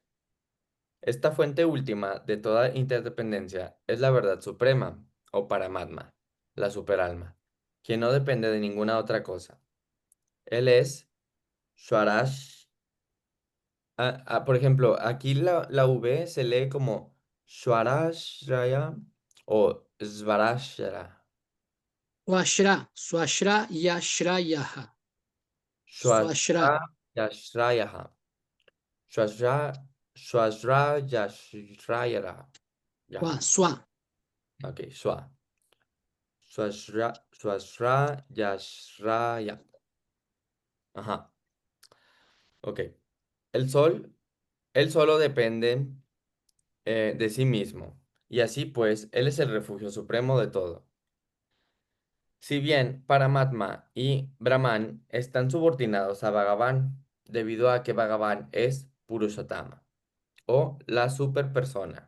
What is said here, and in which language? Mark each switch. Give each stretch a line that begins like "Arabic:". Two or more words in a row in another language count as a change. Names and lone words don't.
Spanish: Esta fuente última de toda interdependencia es la verdad suprema, o Paramatma, la superalma, quien no depende de ninguna otra cosa. Él es Swaraj. Por ejemplo, aquí la V se lee como Swarashraya o Svarashra.
Sanskrit: Swashra yashrayaha. Swashra. Swashrayashraya. Swasra, Swasrayashrayara. Swa, Yaha. swa.
Spanish: Ok, Swasrayashraya. Ajá, ok. El sol, él solo depende de sí mismo. Y así pues, él es el refugio supremo de todo. Si bien Paramatma y Brahman están subordinados a Bhagavan, debido a que Bhagavan es Purushottama, o la superpersona.